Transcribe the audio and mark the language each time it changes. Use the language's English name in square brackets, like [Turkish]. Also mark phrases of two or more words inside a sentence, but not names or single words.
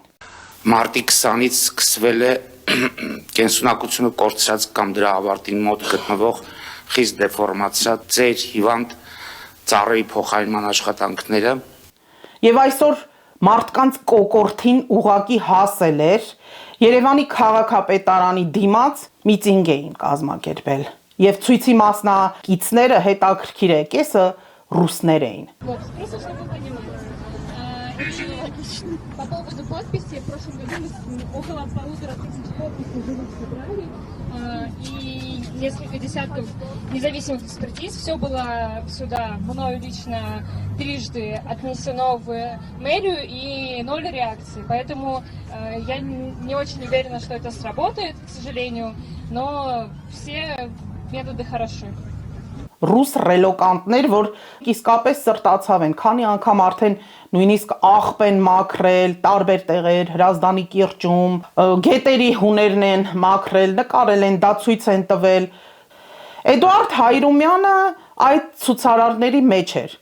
[Armenian] Մարտի 20-ից սկսվել է կենսունակությունը կորցրած կամ դրա ավարտին մոտ գտնվող խիստ դեֆորմացիա ծեր հիվանդ ծառերի փոխարինման աշխատանքները։ Եվ այսօր մարդկանց կոկորտին ուղակի հասել էր Երևանի քաղաքապետարանի դիմաց միտինգ էին կազմակերպել եւ ցույցի մասնակիցները հետաքրքիր է, կեսը ռուսներ էին։ [Russian] По поводу подписи, в прошлом году около 1500 подписей живых собрали, и несколько десятков независимых экспертиз. Все было сюда мною лично трижды отнесено в мэрию, и 0 реакции. Поэтому я не очень уверена, что это сработает, к сожалению, но все методы хороши. [Armenian] Ռուս ռելոկանտներ, որ իսկապես սրտացավ են, քանի անգամ արդեն նույնիսկ աղբ են մաքրել, տարբեր տեղեր, Հրազդանի կիրճում, գետերի հուներն են մաքրել, նկարել են, դա ցույց են տվել։ Էդուարդ Հայրումյանը այդ ցուցարարների մեջ էր։